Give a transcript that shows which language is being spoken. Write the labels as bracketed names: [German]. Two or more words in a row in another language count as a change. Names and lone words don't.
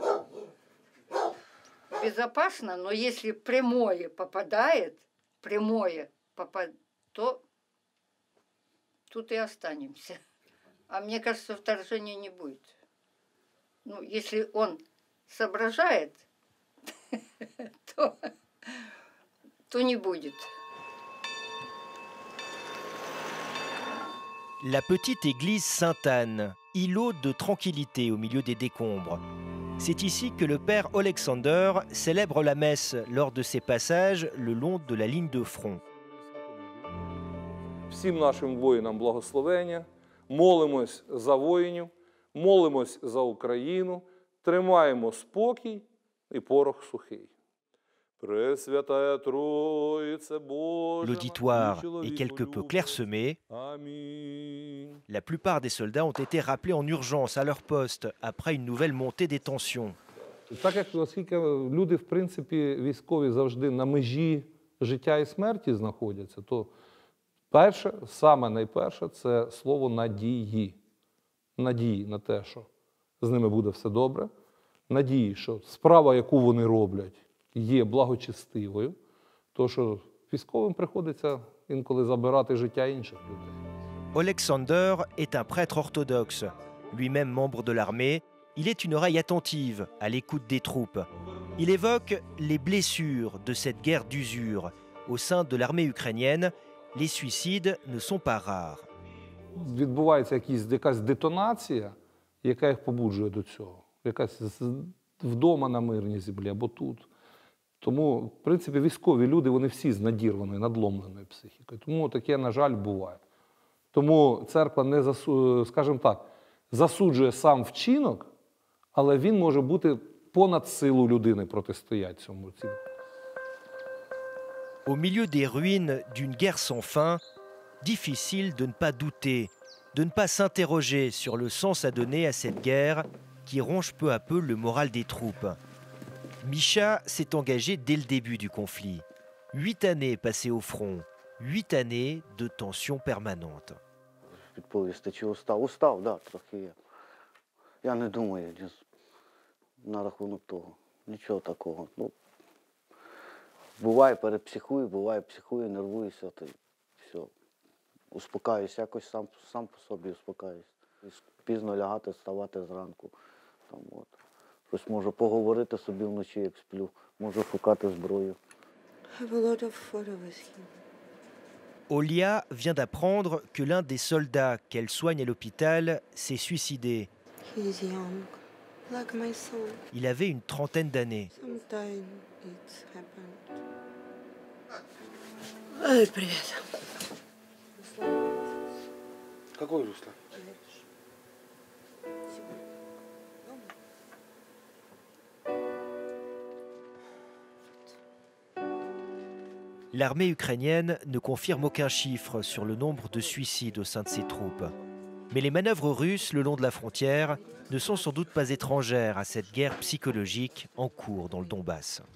[Russian] Безопасно, но если прямое попадает, то тут и останемся. А мне кажется, вторжения не будет. Ну, если он соображает, то не будет. [French] La petite église Sainte-Anne, îlot de tranquillité au milieu des décombres. C'est ici que le père Alexander célèbre la messe lors de ses passages le long de la ligne de front. [Ukrainian] Всім нашим воїнам благословення, молимось за воїнів, молимось за Україну, тримаємо спокій і порох сухий. Пресвятая Троїце Божа, [French] L'auditoire est quelque peu clairsemé. [Ukrainian] Амінь. [French] La plupart des soldats ont été rappelés en urgence à leur poste après une nouvelle montée des tensions. [Ukrainian] Так як оскільки люди, в принципі, військові завжди на межі життя і смерті знаходяться, то перше, саме найперше, це слово надії. Надії на те, що з ними буде все добре. Надії, що справа, яку вони роблять, є благочестивою. То, що військовим приходиться інколи забирати життя інших людей. [French] Alexander est un prêtre orthodoxe. Lui-même membre de l'armée, il est une oreille attentive à l'écoute des troupes. Il évoque les blessures de cette guerre d'usure. Au sein de l'armée ukrainienne, les suicides ne sont pas rares. [Ukrainian] Відбувається якась детонація, яка їх побуджує до цього. Якась вдома на мирній землі або тут. Тому, в принципі, військові люди, вони всі з надірваною, надломленою психікою. Тому таке, на жаль, буває. Тому церква не скажімо так, засуджує сам вчинок, але він може бути понад силу людини протистояти цьому. [French] Au milieu des ruines d'une guerre sans fin, difficile de ne pas douter, de ne pas s'interroger sur le sens à donner à cette guerre qui ronge peu à peu le moral des troupes. Misha s'est engagé dès le début du conflit. 8 années passées au front, 8 années de tensions permanentes. [Ukrainian] Відповісти, чи устав? Устав, так, трохи є. Я не думаю на рахунок того. Нічого такого. Ну, буває, перепсихую, буває, психую, нервуюся, то все. Успокаюсь, якось сам по собі успокаюсь. Пізно лягати, вставати зранку. Там, от. Щось можу поговорити собі вночі, як сплю. Можу шукати зброю. [English] I have a lot of photos with him. [French] Olia vient d'apprendre que l'un des soldats qu'elle soigne à l'hôpital s'est suicidé. [English] He's young. like my son. [French] Il avait une trentaine d'années. [English] Sometimes it's happened. [Russian] Ой, привет. Какой Руслан? [French] L'armée ukrainienne ne confirme aucun chiffre sur le nombre de suicides au sein de ses troupes. Mais les manœuvres russes le long de la frontière ne sont sans doute pas étrangères à cette guerre psychologique en cours dans le Donbass.